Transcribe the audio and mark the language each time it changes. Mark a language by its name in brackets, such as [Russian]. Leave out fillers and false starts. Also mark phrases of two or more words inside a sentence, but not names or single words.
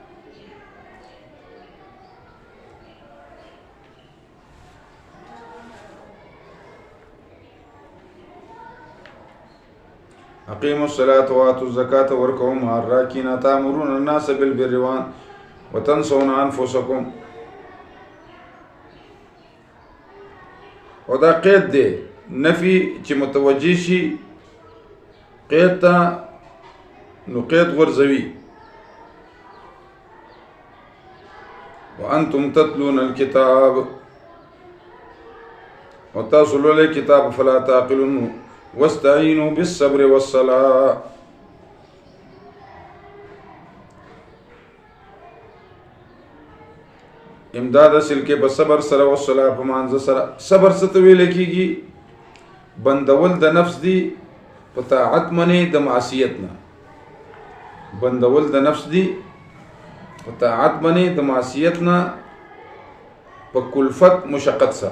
[Arabic] اقیموا الصلاة وآتوا الزکاة وارکعوا مع الراکعین اتأمرون الناس بالبر وتنسون انفسکم. [Pashto] او دا قید دی نفی چې متوجه شي قید ته نو قید غرزوي. [Arabic] وانتم تتلون الكتاب [Pashto] او تاسو لولئ کتاب [Arabic] فلا تعقلون واستعینوا بالصبر والصلاة [Pashto] امداد حاصل کې په صبر سره او صلاح په مانځه سره. صبر څه ته ویل کېږي؟ بندول د نفس دی په طاعت منې د معصیت نه. بندول د نفس دی په طاعت منې د معصیت نه په کلفت مشقت سره.